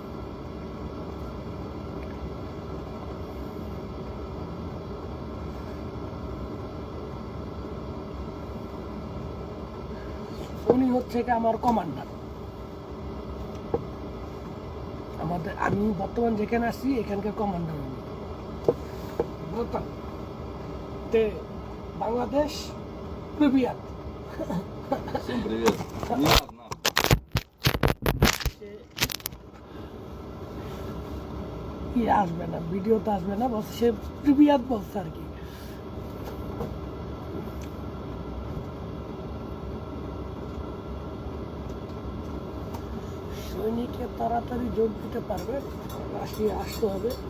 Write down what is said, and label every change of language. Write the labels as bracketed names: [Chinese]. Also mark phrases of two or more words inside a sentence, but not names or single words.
[Bangla] উনি হচ্ছে আমার কমান্ডার। আমি বর্তমান যেখানে আছি এখানকার কমান্ডার উনি। বুঝতাম বাংলাদেশ প্রিভিয়াত। [Russian] Всем привет. Не одна. [Bangla] কি আসবে না, ভিডিওতে আসবে না, বলছে সে প্রিভিয়াত বলছে আর কি। সৈনিকে তাড়াতাড়ি যোগ দিতে পারবে, রাশিয়া আসতে হবে।